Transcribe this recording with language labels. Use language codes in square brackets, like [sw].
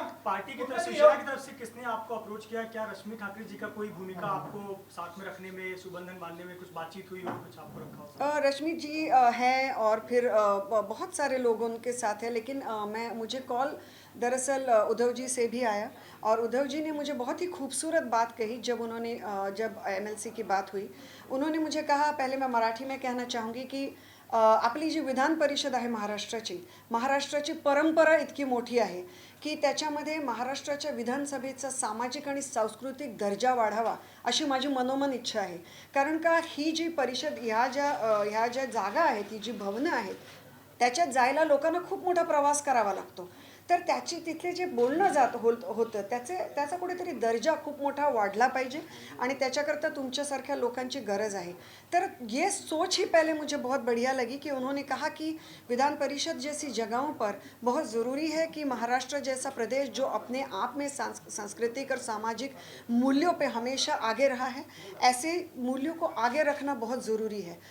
[hi] Party की तरफ से, शिवसेना की तरफ से किसने आपको अप्रोच किया? क्या रश्मि ठाकरे जी का कोई भूमिका आपको साथ में रखने में, सुबंधन बांधने में कुछ बातचीत हुई हो, कुछ आपको रखा हो? रश्मि जी हैं, और फिर बहुत सारे लोग उनके साथ हैं, लेकिन मुझे कॉल दरअसल उद्धव जी से भी आया और उद्धव जी ने मुझे बहुत ही खूबसूरत बात कही जब उन्होंने जब MLC की बात हुई. उन्होंने मुझे कहा, पहले मैं मराठी में कहना चाहूँगी [mr] की आपली जी विधान परिषद आहे महाराष्ट्राची परंपरा इतकी मोठी आहे की त्याच्यामध्ये महाराष्ट्राच्या विधानसभेचा सामाजिक आणि सांस्कृतिक दर्जा वाढावा अशी माझी मनोमन इच्छा आहे. कारण का ही जी परिषद ह्या ज्या जागा आहेत, ही जी भवनं आहेत, त्याच्यात जायला लोकांना खूप मोठा प्रवास करावा लागतो. तर त्याची तिथले जे बोलणं होतं त्याचा कुठेतरी दर्जा खूप मोठा वाढला पाहिजे आणि त्याच्याकरता तुमच्यासारख्या लोकांची गरज आहे. [hi] तर ये सोच ही पहले मुझे बहुत बढ़िया लगी कि उन्होंने कहा कि विधान परिषद जैसी जगहों पर बहुत ज़रूरी है कि महाराष्ट्र जैसा प्रदेश जो अपने आप में सांस्कृतिक और सामाजिक मूल्यों पे हमेशा आगे रहा है, ऐसे मूल्यों को आगे रखना बहुत ज़रूरी है.